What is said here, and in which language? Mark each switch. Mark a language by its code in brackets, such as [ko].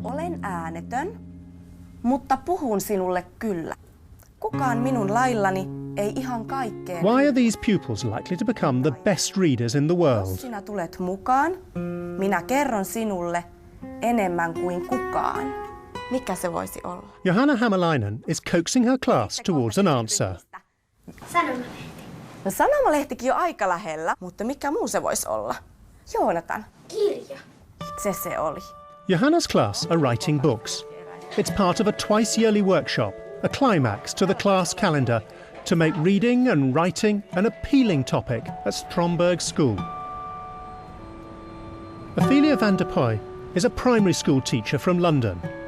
[fi] Olen äänetön, mutta puhun sinulle kyllä. Kukaan minun laillani ei ihan kaikkeen. [en] Why are these pupils likely to become the best readers in the world? [fi] Jos sinä tulet mukaan, minä kerron sinulle enemmän kuin kukaan. Mikä se voisi olla? [en] Johanna Hämäläinen is coaxing her class towards an answer. [fi] Sanomalehti. No sanomalehtikin on aika lähellä, mutta mikä muu se voisi olla? Joonatan. Kirja. Se oli. [en] Johanna's class are writing books. It's part of a twice-yearly workshop, a climax to the class calendar, to make reading and writing an appealing topic at Stromberg School. Ophelia van der Pooy is a primary school teacher from London.